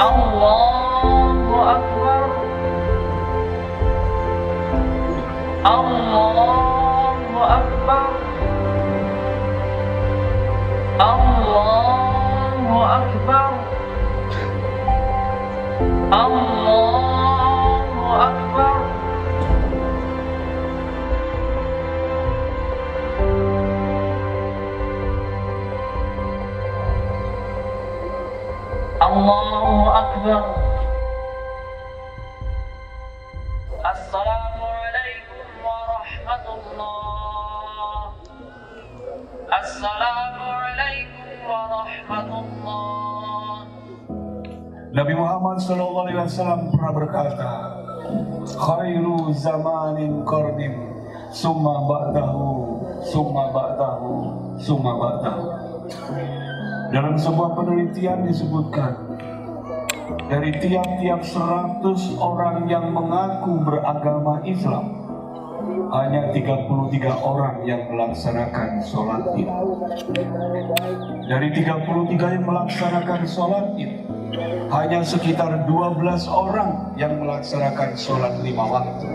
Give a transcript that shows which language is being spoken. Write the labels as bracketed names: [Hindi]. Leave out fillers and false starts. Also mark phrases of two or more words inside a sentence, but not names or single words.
[Arabic] الله أكبر، الله أكبر، الله أكبر، الله أكبر. الله أكبر. السلام عليكم ورحمة الله. السلام عليكم ورحمة الله. [Indonesian] Nabi Muhammad SAW pernah berkata, [Arabic] خير زمان قرن ثم بعده ثم بعده ثم بعده. [Indonesian] Dalam sebuah penelitian disebutkan, dari tiap-tiap 100 orang yang mengaku beragama Islam, hanya 33 orang yang melaksanakan sholat Id. Dari 33 yang melaksanakan sholat Id, hanya sekitar 12 orang yang melaksanakan sholat 5 waktu.